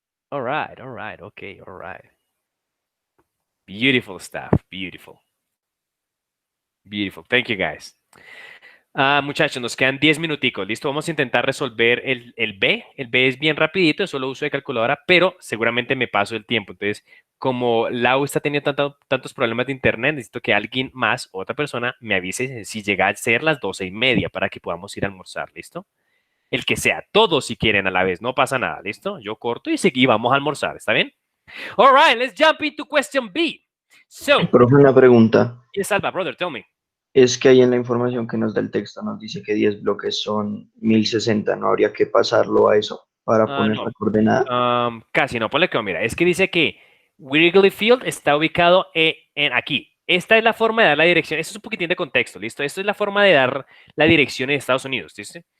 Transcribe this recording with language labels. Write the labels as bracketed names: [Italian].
[English] All right, okay, all right. Beautiful stuff, beautiful. Beautiful, thank you guys. [Spanish] Muchachos, nos quedan 10 minuticos. Listo, vamos a intentar resolver el B. El B es bien rapidito, es solo uso de calculadora, pero seguramente me paso el tiempo. Entonces, como Lau está teniendo tantos problemas de internet, necesito que alguien más, otra persona, me avise si llega a ser las 12:30 para que podamos ir a almorzar. ¿Listo? El que sea, todos si quieren a la vez, no pasa nada. ¿Listo? Yo corto y seguí, vamos a almorzar. ¿Está bien? [English] All right, let's jump into question B. So, [Spanish] Profe, una pregunta. [English] yes, Alba, brother, tell me. [Spanish] Es que ahí en la información que nos da el texto nos dice que 10 bloques son 1060. ¿No habría que pasarlo a eso para poner No, la coordenada? casi no, ponle que mira, es que dice que Wrigley Field está ubicado en aquí. Esta es la forma de dar la dirección. Esto es un poquitín de contexto, ¿listo? Esto es la forma de dar la dirección en Estados Unidos, ¿listo?